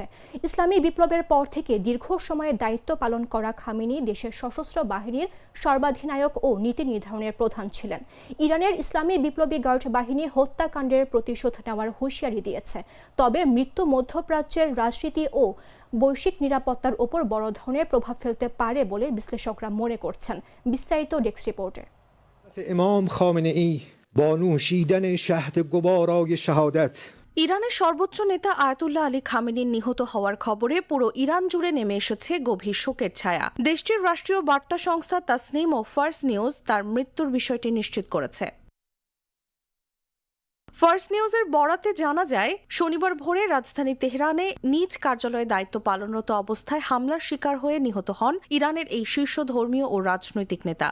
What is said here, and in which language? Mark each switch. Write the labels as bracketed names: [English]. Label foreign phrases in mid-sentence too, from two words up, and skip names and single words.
[Bangla] ইসলামী বিপ্লবের পর থেকে দীর্ঘ সময়ে দায়িত্ব পালন করা খামেনি দেশের সশস্ত্র বাহিনীর সর্বাধিনায়ক ও নীতি নির্ধারণের প্রধান ছিলেন। ইরানের ইসলামী বিপ্লবী গার্ড বাহিনী হত্যাকাণ্ডের প্রতিশোধ নেওয়ার হুঁশিয়ারি দিয়েছে। তবে মৃত্যু মধ্যপ্রাচ্যের রাজনীতি ও বৈশ্বিক নিরাপত্তার উপর বড় ধরনের প্রভাব ফেলতে পারে বলে বিশ্লেষকরা মনে করছেন। বিস্তারিত ডেস্ক রিপোর্টে। [Persian] امام خامنه ای با نوشیدن شهد گوارای شهادت [Bangla] ইরানের সর্বোচ্চ নেতা আয়াতুল্লাহ আলী খামেনির নিহত হওয়ার খবরে পুরো ইরান জুড়ে নেমে এসেছে গভীর শোকের ছায়া। দেশটির রাষ্ট্রীয় বার্তা সংস্থা তাসনিম ও ফার্স নিউজ তার মৃত্যুর বিষয়টি নিশ্চিত করেছে। ফার্স নিউজের বরাতে জানা যায়, শনিবার ভোরে রাজধানী তেহরানে নিজ কার্যালয়ে দায়িত্ব পালনরত অবস্থায় হামলার শিকার হয়ে নিহত হন ইরানের এই শীর্ষ ধর্মীয় ও রাজনৈতিক নেতা।